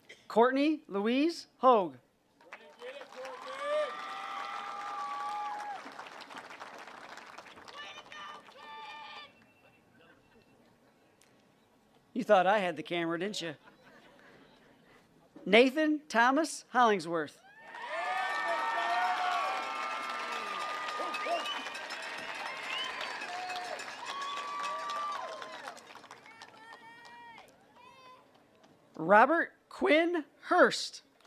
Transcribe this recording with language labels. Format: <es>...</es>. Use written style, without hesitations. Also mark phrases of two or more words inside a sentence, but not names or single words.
<en>Courtney Louise Hogue. You thought I had the camera, didn't you? Nathan Thomas Hollingsworth. Robert Quinn Hurst.</en>